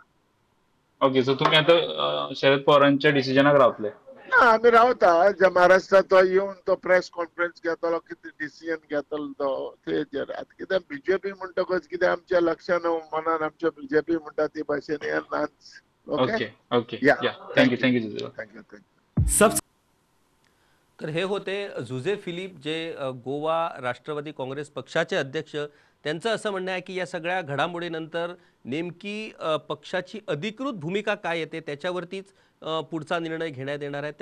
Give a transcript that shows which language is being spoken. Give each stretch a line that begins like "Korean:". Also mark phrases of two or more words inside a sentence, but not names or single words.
Konkani: ओके, सो तुम्ही आता शरद पवारांच्या डिसिजनाक रावतले. ना आमी रावता जे महाराष्ट्रात तो येवन तो
English: press conference
Konkani: घेतलो, कितें डिसिजन घेतलो तो तेजेर. आतां कितें बीजेपी म्हणटकच कितें आमच्या लक्षान मनान आमच्या बीजेपी म्हणटा ती भाशेन हें नाच.
English: okay okay, या yeah thank you thank you जुझे. थँक्यू.
Marathi: तर हे होते जुझे फिलिप, जे गोवा राष्ट्रवादी काँग्रेस पक्षाचे अध्यक्ष. त्यांचं असं म्हणणं आहे की या सगळ्या घडामोडीनंतर नेमकी पक्षाची अधिकृत भूमिका काय येते त्याच्यावरतीच पुढचा निर्णय घेण्यात येणार आहे.